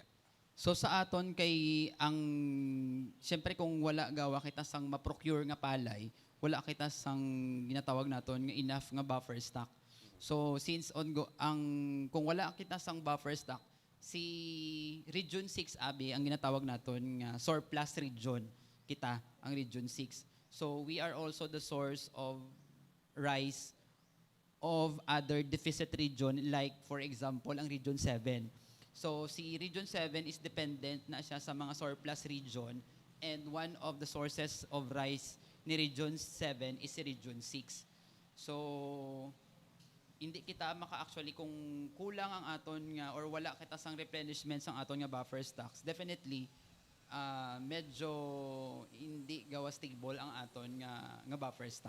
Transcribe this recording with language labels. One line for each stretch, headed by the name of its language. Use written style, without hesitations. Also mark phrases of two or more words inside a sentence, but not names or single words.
Hiligaynon: So sa aton kay ang siyempre kung wala gawa kita sang ma-procure nga palay, wala kita sang ginatawag naton nga enough nga
English: buffer stock.
Hiligaynon: So since kung wala kita sang
English: buffer stock,
Hiligaynon: si Region 6 abi ang ginatawag naton nga
English: surplus region
Hiligaynon: kita ang Region 6. So we are also the source of rice of other deficit region like for example ang Region 7.
English: So si Region 7 is dependent
Hiligaynon: na siya sa mga
English: surplus region and one of the sources of rice ni Region 7 is si Region 6.
Hiligaynon: So hindi kita maka-actually kung kulang ang aton nga or wala kita sang replenishment sang aton nga
English: buffer stocks,
Hiligaynon: definitely medyo hindi gawa stable ang aton nga buffer stock.